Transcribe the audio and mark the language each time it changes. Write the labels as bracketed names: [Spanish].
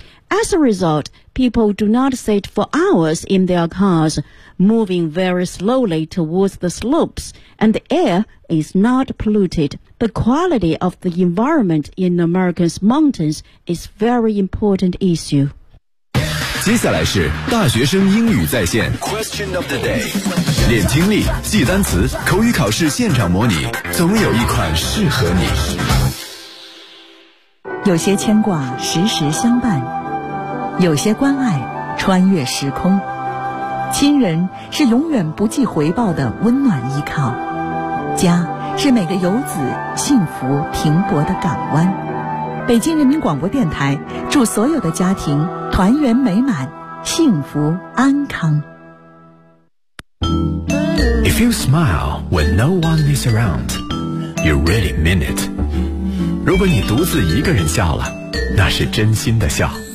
[English] As a result, people do not sit for hours in their cars, moving very slowly towards the slopes, and the air is not polluted. The quality of the environment in America's mountains is a very important issue. [Chinese] 接下来是大学生英语在线 Question of the day. 练听力，记单词，口语考试现场模拟，总有一款适合你。有些牵挂，时时相伴。有些关爱穿越时空，亲人是永远不计回报的温暖依靠，家是每个游子幸福停泊的港湾。北京人民广播电台祝所有的家庭团圆美满，幸福安康。 [English] If you smile when no one is around, you really mean it. [Chinese] 如果你独自一个人笑了，那是真心的笑。